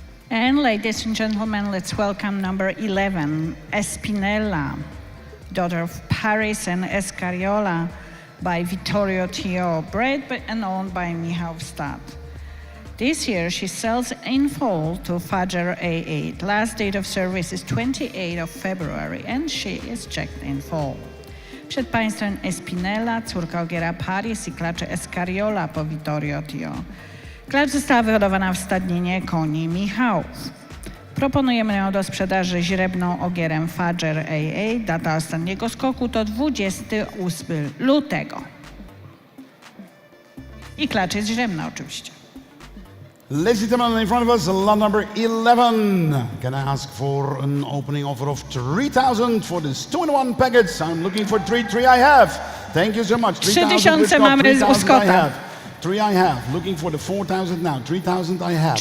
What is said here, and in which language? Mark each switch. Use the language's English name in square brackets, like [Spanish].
[English] And ladies and gentlemen, let's welcome number 11, Espinella, daughter of Paris and Escariola by Vittorio Tio, bred and owned by Michał Stad. This year she sells in full to Fajr A8. Last date of service is 28th of February and she is checked in full. [Polish] Przed Państwem Espinella, córka ogiera Paris i klacze Escariola po Vittorio Tio. Klacz została wyhodowana w stadninie koni Michałów. Proponujemy ją do sprzedaży źrebną ogierem Fajr AA. Data ostatniego skoku to 28 lutego. I klacz jest źrebna oczywiście. [English] Ladies and gentlemen, in front of us, lot number 11. Can I ask for an opening offer of 3,000 for this 2-in-1 package? I'm looking for 3 I have. Thank you so much. [Polish] 3,000 mamy u Scotta. [English] 3 I have. Looking for the 4,000 now. 3,000 I have.